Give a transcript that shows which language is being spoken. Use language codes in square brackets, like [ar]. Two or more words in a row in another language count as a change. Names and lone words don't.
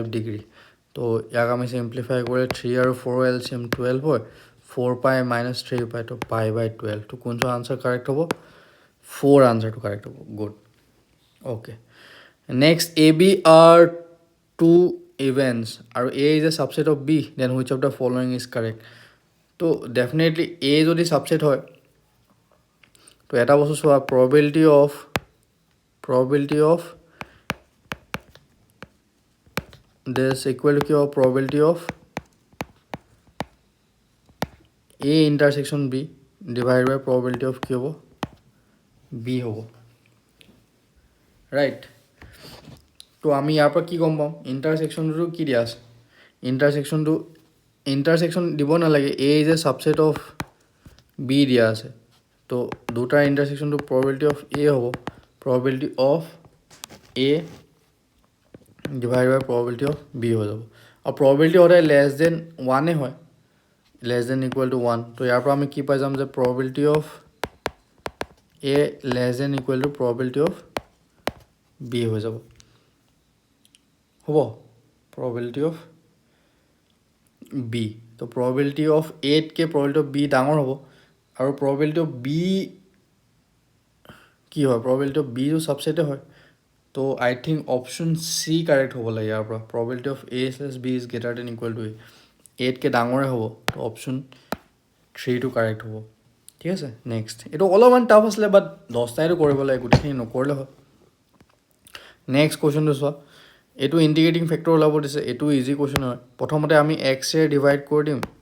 [as] ডিগ্ৰী তো ইয়াক আমি চিম্প্লিফাই কৰি 3 আৰু 4 এলচিএম 12 হয় 4π - 3π তো π/12 তো কোনটো [en] answer correct [as] হ'ব 4 [en] answer correct [as] হ'ব [en] good okay next A B are two events [as] আৰু [en] A is a subset of B then which of the following is correct [as] তো ডেফিনেটলি এ যদি ছাবছেট হয় তো এটা বস্তু চোৱা [en] probability of this equal to [as] কি হ'ব [en] probability of A intersection B divided by probability of [as] কি হ'ব B হ'ব ৰাইট তো আমি ইয়াৰ পৰা কি গম পাম ইণ্টাৰছেকশ্যনটো কি দিয়া আছে ইণ্টাৰছেকশ্যন দিব নালাগে [en] A is a subset of B [as] দিয়া আছে তো দুটাৰ [en] ইণ্টাৰছেকশ্যনটো probability of A হ'ব probability of A divided by probability of B [as] হৈ যাব আৰু [en] probability সদায় less than 1 হয় less than equal to 1 [as] তো ইয়াৰ পৰা আমি কি পাই যাম যে [en] probability of A less than equal to probability of B [as] হৈ যাব হ'ব [en] probability of B তো probability of A তকৈ probability of B [as] ডাঙৰ হ'ব আৰু [en] probability of B [as] কি হয় [en] probability of B টো [as] ছাবছেটে হয় তো [en] I think option C correct [as] হ'ব লাগে ইয়াৰ পৰা [en] probability of A / B is greater than equal to A [as] তকৈ ডাঙৰে হ'ব তো অপশ্যন 3টো কাৰেক্ট হ'ব ঠিক আছে নেক্সট এইটো অলপমান টাফ আছিলে বাট 10টাইটো কৰিব লাগে গোটেইখিনি নকৰিলে হয় [en] next question [as] চোৱা এইটো [en] integrating factor [as] ওলাব দিছে এইটো [en] easy question [as] হয় প্ৰথমতে আমি এক্সৰে ডিভাইড কৰি দিম